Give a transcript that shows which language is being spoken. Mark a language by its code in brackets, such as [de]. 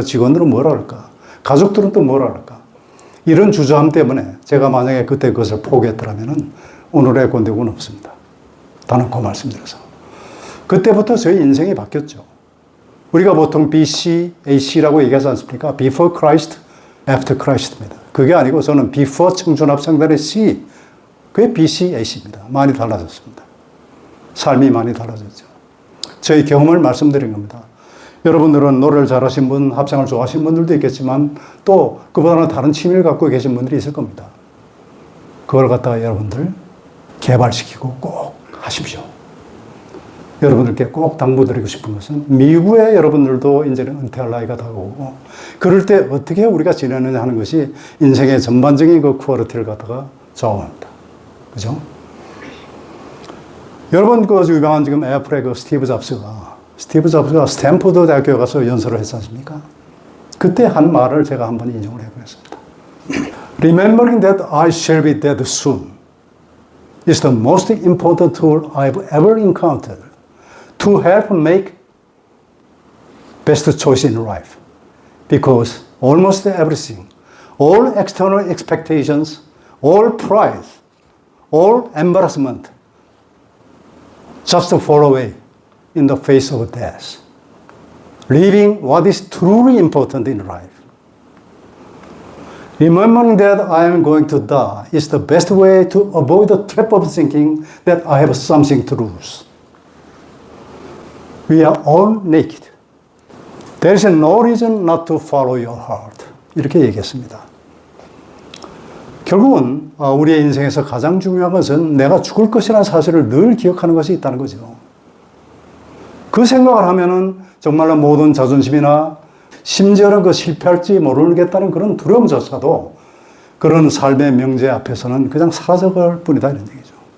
[ko] 직원들은 뭐라 할까? 가족들은 또 뭐라 할까? 이런 주저함 때문에 제가 만약에 그때 그것을 포기했더라면 오늘의 권대국은 없습니다. 단언코 말씀드려서. 그때부터 저희 인생이 바뀌었죠. 우리가 보통 BC, AC라고 얘기하지 않습니까? [en] Before Christ, After Christ입니다. [ko] 그게 아니고 저는 Before 청춘합창단의 C, 그게 BC, AC입니다. 많이 달라졌습니다. 삶이 많이 달라졌죠. 저희 경험을 말씀드린 겁니다. 여러분들은 노래를 잘하신 분, 합창을 좋아하시는 분들도 있겠지만 또 그보다는 다른 취미를 갖고 계신 분들이 있을 겁니다. 그걸 갖다가 여러분들 개발시키고 꼭 하십시오. 여러분들께 꼭 당부드리고 싶은 것은 미국의 여러분들도 이제는 은퇴할 나이가 다가오고 그럴 때 어떻게 우리가 지내느냐 하는 것이 인생의 전반적인 그 퀄리티를 갖다가 좌우합니다. 그죠? 여러분 그 유명한 지금 애플의 그 스티브 잡스가 스탠포드 대학교에 가서 연설을 했지 않습니까? 그때 한 말을 제가 한번 인용을 해보겠습니다. [en] Remembering that I shall be dead soon is the most important tool I've ever encountered to help make best choice in life. Because almost everything, all external expectations, all pride, all embarrassment just fall away in the face of death. Living what is truly important in life. Remembering that I am going to die is the best way to avoid the trap of thinking that I have something to lose. We are all naked. There is no reason not to follow your heart. [ko] 이렇게 얘기했습니다. 결국은 우리의 인생에서 가장 중요한 것은 내가 죽을 것이라는 사실을 늘 기억하는 것이 있다는 거죠. 그 생각을 하면은 정말로 모든 자존심이나 심지어는 그 실패할지 모르겠다는 그런 두려움조차도 그런 삶의 명제 앞에서는 그냥 사라져갈 뿐이다 이런 얘기죠.